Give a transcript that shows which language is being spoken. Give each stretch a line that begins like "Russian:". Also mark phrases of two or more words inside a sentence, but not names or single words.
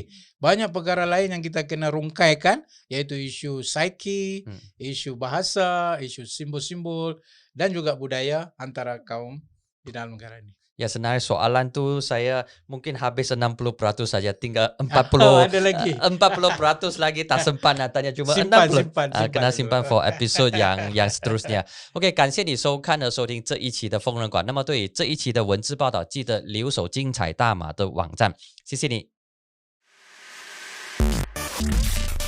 Malay: Banyak perkara lain yang kita kena rungkaikan, iaitu isu psiki, isu bahasa, isu simbol-simbol dan juga budaya antara kaum di dalam negara ini. Ya, sebenarnya soalan tu saya mungkin habis 60% saja, tinggal 40 ada lagi. 40% lagi tak sempat nak tanya, cuma simpan 60 kena simpan simpan for episode yang seterusnya。
Chinese: OK， 感谢你收看和收听这一期的疯人馆。那么对于这一期的文字报道，记得留守精彩大马的网站。谢谢你。